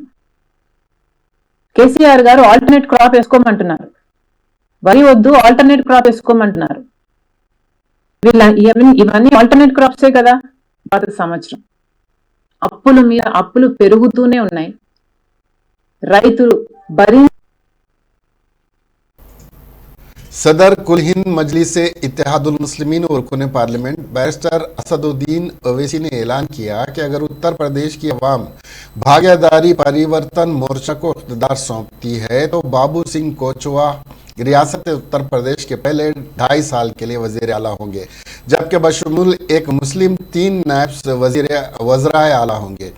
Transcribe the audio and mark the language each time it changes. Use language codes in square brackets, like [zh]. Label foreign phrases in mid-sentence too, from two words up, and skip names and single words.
[te] కేసీఆర్ గారు [en] alternate crop [te] వేసుకోమంటున్నారు, వరి వద్దు [en] alternate crop [te] వేసుకోమంటున్నారు. ఇవన్నీ [en] alternate cropse [te] కదా. గత సంవత్సరం అప్పుల మీద అప్పులు పెరుగుతూనే ఉన్నాయి. రైతులు [ur] صدر کل ہند مجلس اتحاد المسلمین اور رکن پارلیمنٹ بیرسٹر اسد الدین اویسی نے اعلان کیا کہ اگر اتر پردیش کی عوام بھاگیداری پریورتن مورچہ کو اقتدار سونپتی ہے تو بابو سنگھ کوچوا ریاست اتر پردیش کے پہلے 2.5 سال کے لیے وزیر اعلیٰ ہوں گے، جبکہ بشمول ایک مسلم 3 نائب وزرائے اعلیٰ ہوں گے۔